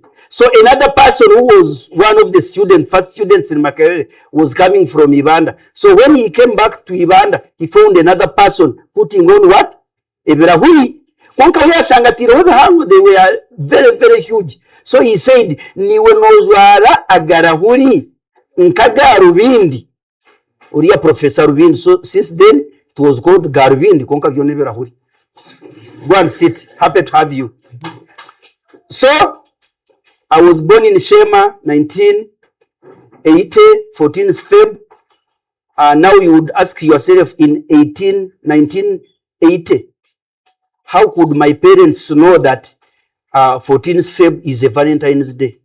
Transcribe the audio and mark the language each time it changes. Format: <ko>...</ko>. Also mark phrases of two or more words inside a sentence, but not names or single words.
<en>So another person who was one of the first students in Makerere, was coming from Ibanda. So when he came back to Ibanda, he found another person putting on what? Eberahuri. They were very, very huge. So he said,</en> <nyn>niwe nozwara agarahuri nkaga Rubindi. Uriya Professor Rubindi.</nyn> <en>So since then, it was called Garvindi. Go and sit. Happy to have you. So, I was born in Shema, 1980, 14th Feb. Now you would ask yourself in 1980, how could my parents know that 14th Feb is a Valentine's Day?</en>